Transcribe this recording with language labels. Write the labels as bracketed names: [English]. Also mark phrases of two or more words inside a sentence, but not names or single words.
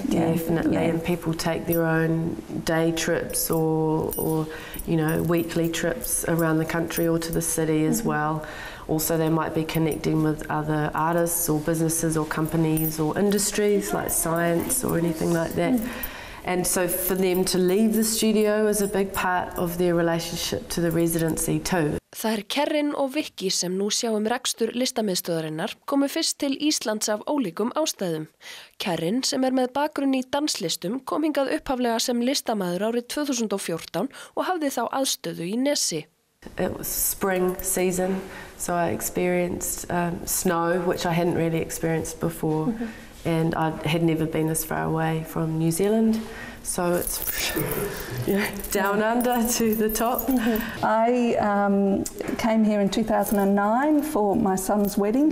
[English] Definitely, and people take their own day trips or you know, weekly trips around the country or to the city as well. Also they might be connecting with other artists or businesses or companies or industries like science or anything like that. And so for them to leave the studio is a big part of their relationship to the residency too. [Icelandic] Það Kerrin og Vicky sem nú sjá rekstur listamiðstöðarinnar komu fyrst til Íslands af ólíkum ástæðum. Kerrin sem með bakgrunn í danslistum kom hingað upphaflega sem listamaður árið 2014 og hafði þá aðstöðu í Nesi. [English] It was spring season, so I experienced snow, which I hadn't really experienced before. And I had never been this far away from New Zealand, so it's down under to the top. I came here in 2009 for my son's wedding.